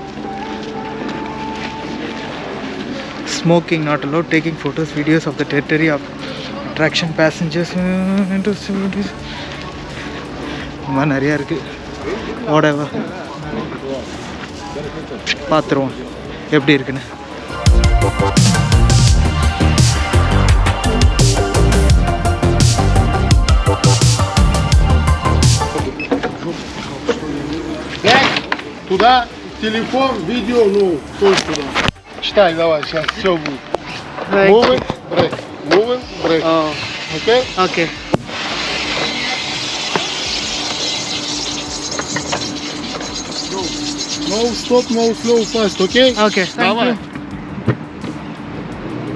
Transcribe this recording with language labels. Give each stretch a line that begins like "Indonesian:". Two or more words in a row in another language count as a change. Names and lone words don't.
English: smoking not allowed. taking photos videos of the territory of attraction passengers.
Tamil: இந்த மாதிரி நிறையா இருக்குது. ஓடவா பார்த்துருவோம் எப்படி இருக்குன்னு.
Russian: Туда телефон, видео, ну, тоже туда. Читай, давай, сейчас все будет.
English: Moving, break. Moving, break. Okay? ஓகே. No stop, no slow, fast, okay? ஓகே,
Russian: Давай.